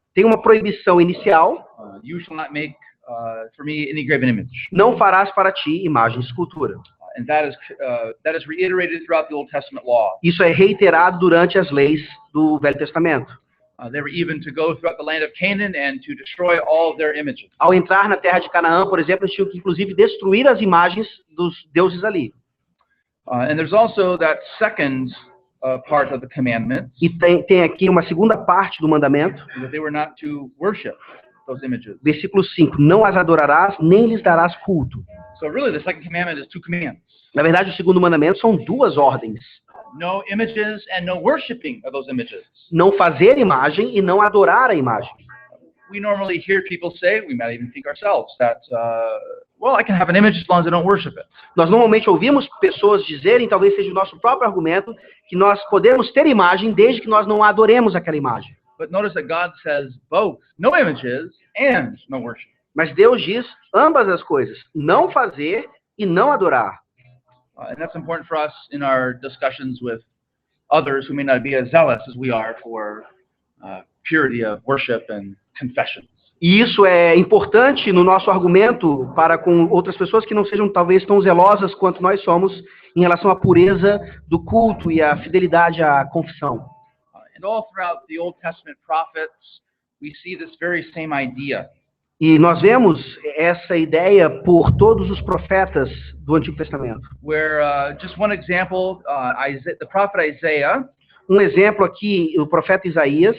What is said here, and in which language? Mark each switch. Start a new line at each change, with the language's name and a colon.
Portuguese: Tem uma proibição inicial.
English: You shall not make for me any graven image.
Portuguese: Não farás para ti imagem de escultura.
English: And that is reiterated throughout the Old Testament law.
Portuguese: Isso é reiterado durante as leis do Velho Testamento.
English: They were even to go throughout the land of Canaan and to destroy all of their images.
Portuguese: Ao entrar na terra de Canaã, por exemplo, eles tinham que inclusive destruir as imagens dos deuses ali.
English: And there's also that second part of the commandment.
Portuguese: E tem aqui uma segunda parte do mandamento.
English: That they were not to worship those images.
Portuguese: Versículo 5. Não as adorarás, nem lhes darás culto.
English: So really the second commandment is two commands.
Portuguese: Na verdade, o segundo mandamento são duas ordens.
English: No images and no worshiping of those images.
Portuguese: Não fazer imagem e não adorar a imagem.
English: We normally hear people say, we might even think ourselves, that, well, I can have an image as long as I don't worship it.
Portuguese: Nós normalmente ouvimos pessoas dizerem, talvez seja o nosso próprio argumento, que nós podemos ter imagem desde que nós não adoremos aquela imagem.
English: But notice that God says both, no images and no worship.
Portuguese: Mas Deus diz ambas as coisas, não fazer e não adorar.
English: And that's important for us in our discussions with others who may not be as zealous as we are for purity of worship and confession.
Portuguese: E isso é importante no nosso argumento para com outras pessoas que não sejam talvez tão zelosas quanto nós somos em relação à pureza do culto e à fidelidade à confissão.
English: And all throughout the Old Testament prophets, we see this very same idea.
Portuguese: E nós vemos essa ideia por todos os profetas do Antigo Testamento.
English: Where just one example, the prophet Isaiah.
Portuguese: Um exemplo aqui, o profeta Isaías,